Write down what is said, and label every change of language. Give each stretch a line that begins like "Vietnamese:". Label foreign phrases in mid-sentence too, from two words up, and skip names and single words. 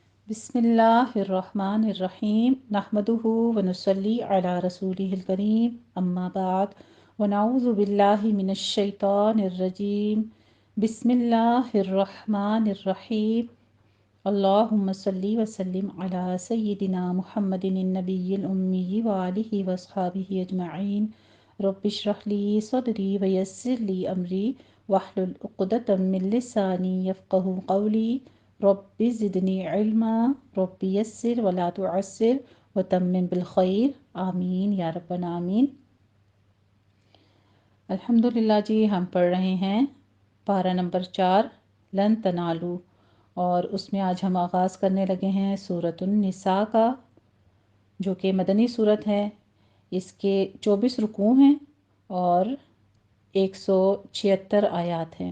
Arabic: بسم الله الرحمن الرحيم نحمده ونصلي على رسوله الكريم أما بعد فنعوذ بالله من الشيطان الرجيم بسم الله الرحمن الرحيم اللهم صل وسلم على سيدنا محمد النبي الأمي وآله وأصحابه أجمعين رب اشرح لي صدري ويسر لي أمري واحلل عقدة من لساني يفقهوا قولي رب زدني علما رب يسر ولا تعسر وتمم بالخير آمين يا رب العالمين.
Hindi: अल्हम्दुलिल्लाह जी, हम पढ़ रहे हैं पारा नंबर 4
Arabic: لن تنالوا,
Hindi: और उसमें आज हम आगाज़ करने लगे हैं सूरतुन निसा का, जो कि मदनी सूरत है। इसके 24 रुकू हैं और 176 आयात हैं।